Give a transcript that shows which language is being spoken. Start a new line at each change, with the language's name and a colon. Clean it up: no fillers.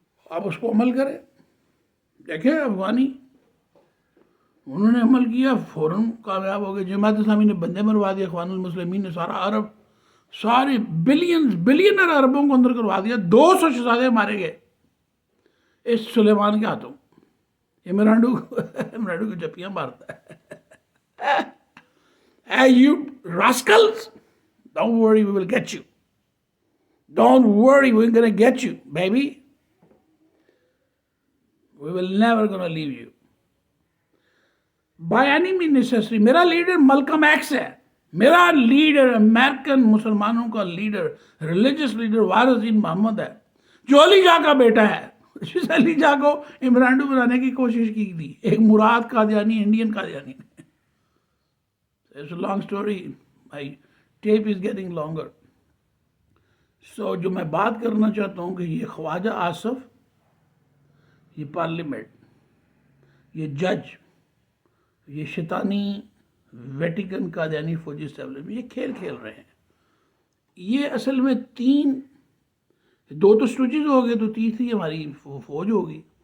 Urdu: آپ اس کو عمل کریں. دیکھیں افغانی، انہوں نے عمل کیا، فوراً کامیاب ہو گئے. جماعت اسلامی نے بندے مروا دیا، اخوان المسلمین نے سارا عرب، سارے بلینر عربوں کو اندر کروا دیا. 200 شہزادے مارے گئے اس سلیمان کے ہاتھوں. عمرانڈو کو جپیاں مارتا ہے.
English: Hey you rascals, don't worry, we will get you. Don't worry, we're gonna get you, baby. We will never gonna leave you. By any means necessary.
Urdu: میرا لیڈر ملکم ایکس ہے. میرا لیڈر امریکن مسلمانوں کا لیڈر، ریلیجس لیڈر وارث دین محمد ہے، جو علی جا کا بیٹا ہے. جس علی جا کو عمرانڈو بنانے کی کوشش کی تھی، ایک مراد Qadiani, Indian Qadiani.
English: It's a long story. My tape is getting longer.
Urdu: So جو میں بات کرنا چاہتا ہوں کہ یہ خواجہ آصف، یہ پارلیمنٹ، یہ جج، یہ شیطانی ویٹیکن قادیانی فوجی اسٹیبلشمنٹ، یہ کھیل کھیل رہے ہیں. یہ اصل میں 2 تو سٹوجز ہو گئے تو تیسری ہماری فوج ہوگی.